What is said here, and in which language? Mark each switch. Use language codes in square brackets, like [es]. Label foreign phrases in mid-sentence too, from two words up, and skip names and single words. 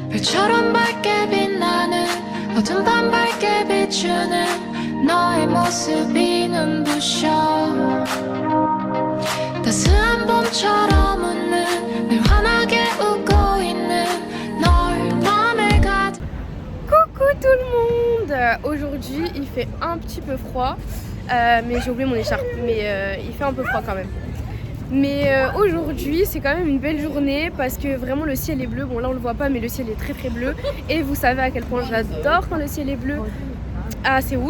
[ko] 별처럼 밝게 빛나는 어둠 밤 밝게 비추는 너의 모습이 눈부셔 따스한 봄처럼 웃는 늘 환하게 웃고 있는 널 맘에 가득. [fr] Coucou tout le monde. Aujourd'hui il fait un petit peu froid, mais j'ai oublié mon écharpe, mais il fait un peu froid quand même. Mais aujourd'hui c'est quand même une belle journée parce que vraiment le ciel est bleu. Bon là on le voit pas mais le ciel est très très bleu. Et vous savez à quel point j'adore quand le ciel est bleu à Séoul.